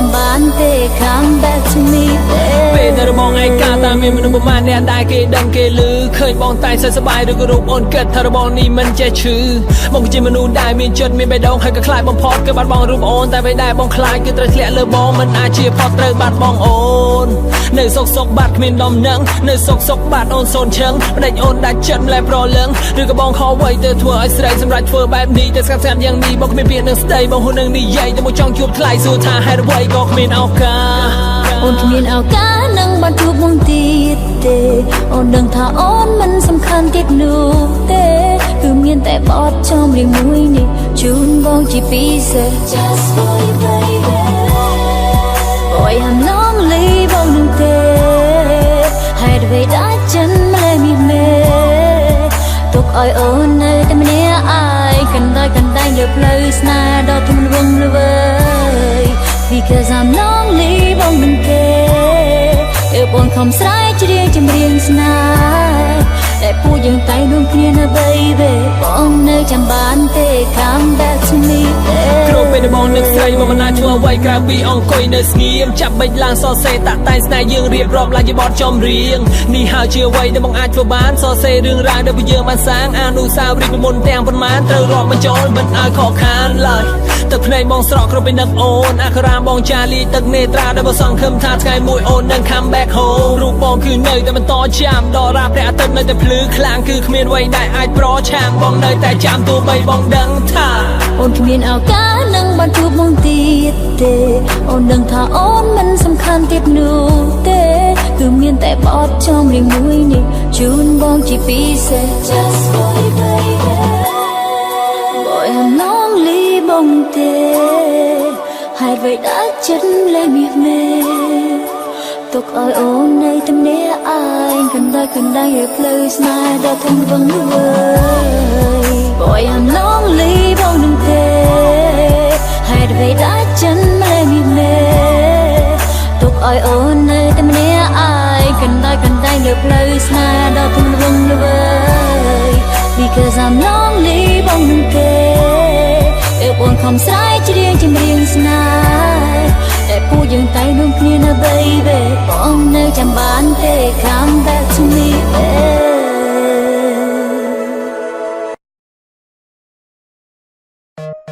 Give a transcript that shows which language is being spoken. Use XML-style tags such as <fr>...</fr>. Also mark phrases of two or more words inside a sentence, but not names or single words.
<km>បានទេ</km> <en>Come back to me baby</en> <km>ពេលដែលបងឯកាតាមានមនុស្សប្រមាណអ្នកដែលគេដឹងគេឮឃើញបងតែសប្បាយឬក៏រូបអូនគិតថារបងនេះមិនចេះឈឺបងគឺជាមនុស្សដែល មានចិត្តមានបេះដូងហើយក៏ខ្លាចបំផុតគឺបាត់បងរូបអូនតែពេលដែលបងខ្លាចគឺត្រូវធ្លាក់លើបងមិនអាចជាផុតត្រូវបាត់បងអូននៅសុកបា ត់គ្មានដំណឹងនៅសុកបាត់អូនសូនឈឹងផ្ដេចអូនដាច់ចិត្តម្លែប្រលឹងឬក៏បងខកໄວទៅធ្វើឲ្យស្រីសម្រាប់ធ្វើបែបនេះតែស្កាត់យ៉ាងនេះបងគ្មានពាក្យនឹងស្ដីបងហ៊ុននឹងនិយាយតែមកចង់ជួបថ្លៃសួរថាហេតុអ្វីក៏គ្មានឱកាសអូនគ្មានឱកាសនឹងបានជួបមកទៀតទេអូនដឹងថាអូនមិនសំខាន់ទៀតនោះទេគឺមានតែបទចំរៀងមួយនេះជូនបងជាពិសេស</km> <en>Just for you baby Boy I'm lonely</en> <km>បងនឹងទេហើយអ្វីដែលចិនម្លេះមានមេទុកឲ្យអូននៅតែម្នាក់ឯងកណ្ដាយលើផ្លូវស្នេហ៍ដ៏ធំល្វឹងល្វើយ</km> <en>Because I'm lonely</en> <km>បងនឹងទេទើបអូនខំស្រែកច្រៀងចម្រៀងស្នេហ៍តែពូយើងតែរួមគ្នាណា baby បងនៅចាំបានទេ</km> <en>Come back to me baby</en> <km>គ្រប់ពេលដែលបងនឹកស្រីមកមិនអាចធ្វើអ្វីក្រៅពីអង្គុយនៅស្ងៀមចាប់បិចឡើងសរសេរតាក់តែងស្នេហ៍យើងរៀបរាប់ឡើងជាបទចម្រៀងនេះហើយជា អ្វីដែលបងអាចធ្វើបានសរសេររឿងរ៉ាវដែលយើងបានសាងអនុស្សាវរីយ៍ពីមុនទាំងប៉ុន្មានត្រូវរាប់បញ្ចូលមិនឲ្យខកខានឡើយទឹក ភ្នែកបងស្រក់គ្រប់ពេលនឹកអូនអក្ខរាបងចាលីទឹកនេត្រាដែលបងសង្ឃឹមថាថ្ងៃមួយអូននឹង</km> <en>come back home</en> <km>រូបបងគឺនៅតែបន្តចាំដល់រាព្រះអាទិត្យនៅតែភ្លឺខ្លាំងគឺគ្មានអ្វីដែលអាចប្រឆាំងបងនៅតែចាំទោះបីបងដឹងថាអូនគ្មានឱកាសនឹងបានជួបមកទៀតទេអូនដឹងថាអូនមិនសំខាន់ទៀតនោះទេគឺមានតែបទចម្រៀងមួយនេះជូនបងជាពិសេស</km> <en>Just for you baby Boy I'm lonely</en> <km>បងទេហើយអ្វីដែលចិត្តលែងមានមេទុកឲ្យអូននៅតែម្នាក់ឯងកណ្ដា យលើផ្លូវស្នេហ៍ដ៏ធំល្វឹងល្វើយ</km> <en>Boy I'm lonely</en> <km>បងនឹងទេហើយអ្វីដែលចិត្ត លែងមានមេទុកឲ្យអូននៅតែម្នាក់ឯងកណ្ដាយលើផ្លូវស្នេហ៍ដ៏ធំល្វឹងល្វើយ</km> <en>Because I'm lonely</en> <km>បងនឹងទេទើបអូនខំស្រែកច្រៀងចម្រៀងស្នេហ៍តែពូយើងតែរួមគ្នាណា baby បងនៅចាំបានទេ</km> <en>Come back to me baby</en>